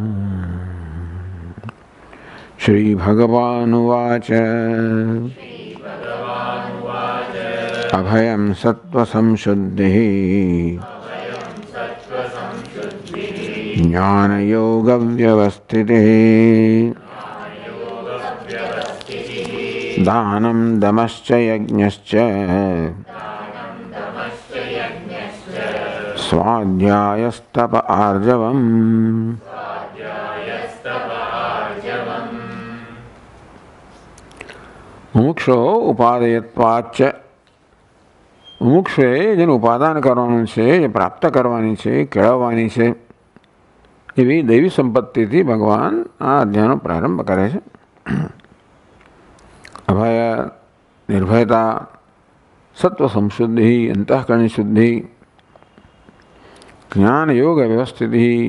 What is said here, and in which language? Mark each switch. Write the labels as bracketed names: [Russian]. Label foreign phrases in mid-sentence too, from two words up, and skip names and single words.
[Sanskrit] श्रीभगवानुवाच अभयं सत्त्वसंशुद्धिः ज्ञानयोगव्यवस्थितिः दानं दमश्च यज्ञश्च स्वाध्यायस्तप आर्जवम्। मुमुक्षो उपादेयत्वाच्च [Gujarati] मुमुक्षुએ જેનું ઉપાદાન કરવાનું છે, જે પ્રાપ્ત કરવાની છે, કેળવવાની છે, એવી દૈવી સંપત્તિથી ભગવાન આ અધ્યાયનો પ્રારંભ કરે છે. અભય, નિર્ભયતા, સત્વ સંશુદ્ધિ, અંતઃકરણની શુદ્ધિ, જ્ઞાન યોગ વ્યવસ્થિતિ.